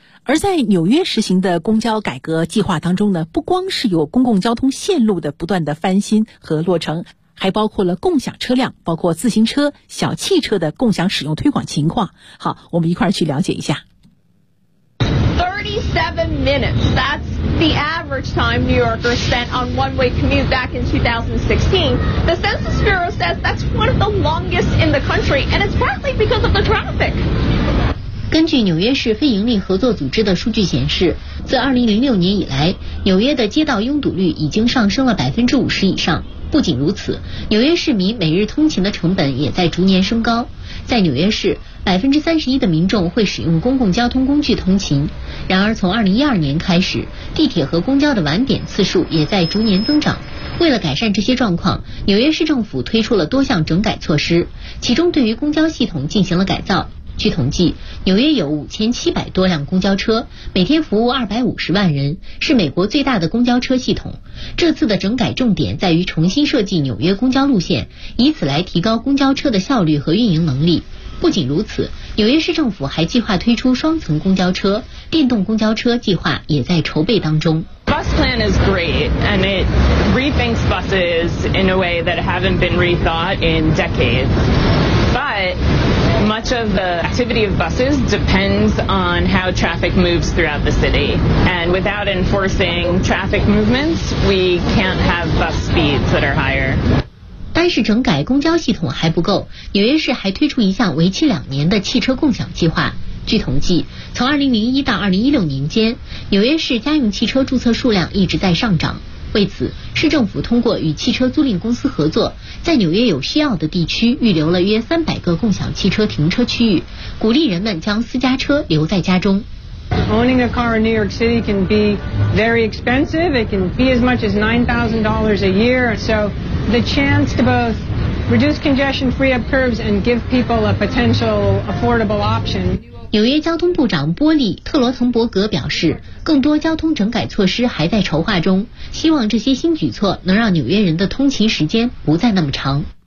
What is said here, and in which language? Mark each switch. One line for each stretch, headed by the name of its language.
Chinese: 而在纽约实行的公交改革计划当中呢，不光是有公共交通线路的不断的翻新和落成，还包括了共享车辆，包括自行车、小汽车的共享使用推广情况。好，我们一块儿去了解一下。
English: 37 minutes. That's the average time New Yorkers spent on one-way commute back in 2016. The Census Bureau says that's one of the longest in the country, and it's partly because of the traffic.
Chinese: 根据纽约市非营利合作组织的数据显示，自2006年以来，纽约的街道拥堵率已经上升了50%以上。不仅如此，纽约市民每日通勤的成本也在逐年升高。在纽约市，31%的民众会使用公共交通工具通勤。然而，从2012年开始，地铁和公交的晚点次数也在逐年增长。为了改善这些状况，纽约市政府推出了多项整改措施，其中对于公交系统进行了改造。据统计，纽约有5700多辆公交车，每天服务250万人，是美国最大的公交车系统。这次的整改重点在于重新设计纽约公交路线，以此来提高公交车的效率和运营能力。不仅如此，纽约市政府还计划推出双层公交车，电动公交车计划也在筹备当中。
English: Bus plan is great, and it rethinks buses in a way that haven't been rethought in decades. But much of the activity of buses depends on how traffic moves throughout the city. And without enforcing traffic movements, we can't have bus speeds that are higher.
Chinese: 单是整改公交系统还不够，纽约市还推出一项为期2年的汽车共享计划。据统计，从2001到2016年间，纽约市家用汽车注册数量一直在上涨。为此，市政府通过与汽车租赁公司合作，在纽约有需要的地区预留了约300个共享汽车停车区域，鼓励人们将私家车留在家中。
English: Owning a car in New York City can be very expensive. It can be as much as $9,000 a year. So the chance to both reduce congestion, free up curves, and give people a potential affordable option.
Chinese: 纽约交通部长波利·特罗滕伯格表示，更多交通整改措施还在筹划中，希望这些新举措能让纽约人的通勤时间不再那么长。